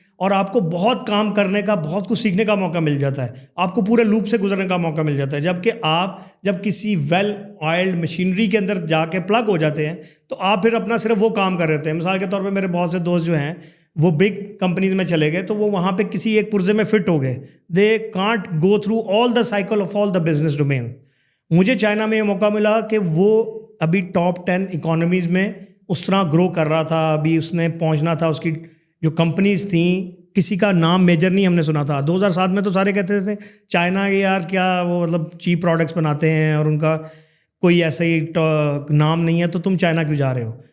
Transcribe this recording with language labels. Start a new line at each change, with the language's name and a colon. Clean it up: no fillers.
Urdu: اور آپ کو بہت کام کرنے کا, بہت کچھ سیکھنے کا موقع مل جاتا ہے, آپ کو پورے لوپ سے گزرنے کا موقع مل جاتا ہے. جبکہ آپ جب کسی ویل آئلڈ مشینری کے اندر جا کے پلگ ہو جاتے ہیں تو آپ پھر اپنا صرف وہ کام کر رہے ہوتے ہیں. مثال کے طور پہ میرے بہت سے دوست جو ہیں وہ بگ کمپنیز میں چلے گئے تو وہ وہاں پہ کسی ایک پرزے میں فٹ ہو گئے.
English: They can't go through all the cycle of all the business domain.
Urdu: مجھے چائنا میں یہ موقع ملا کہ وہ ابھی ٹاپ 10 اکانومیز میں اس طرح گرو کر رہا تھا, ابھی اس نے پہنچنا تھا. اس کی جو کمپنیز تھیں کسی کا نام میجر نہیں ہم نے سنا تھا. 2007 میں تو سارے کہتے تھے چائنا کے یار کیا وہ مطلب چیپ پروڈکٹس بناتے ہیں اور ان کا کوئی ایسا ہی نام نہیں ہے تو تم چائنا کیوں جا رہے ہو.